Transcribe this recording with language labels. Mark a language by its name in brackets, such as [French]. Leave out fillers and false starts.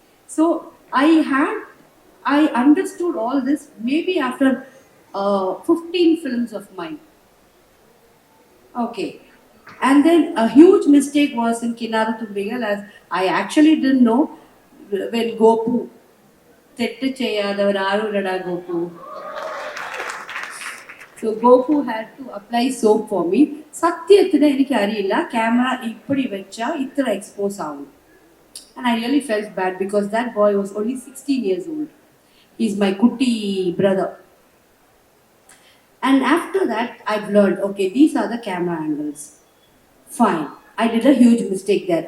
[English] So I understood all this maybe after 15 films of mine. Okay. And then a huge mistake was in Kinara Tumbigal, as I actually didn't know when Gopu, [Malayalam] തെറ്റ് ചെയ്യാത്തവരാരുമില്ലടാ Gopu. [English] So Gopu had to apply soap for me. [Malayalam] സത്യത്തിന് എനിക്കറിയില്ല camera ഇപ്പടി വെച്ചാ ഇത്ര expose ആവും. [English] And I really felt bad because that boy was only 16 years old. He's my kutti brother. And after that, I've learned, okay, these are the camera angles. Fine. I did a huge mistake there.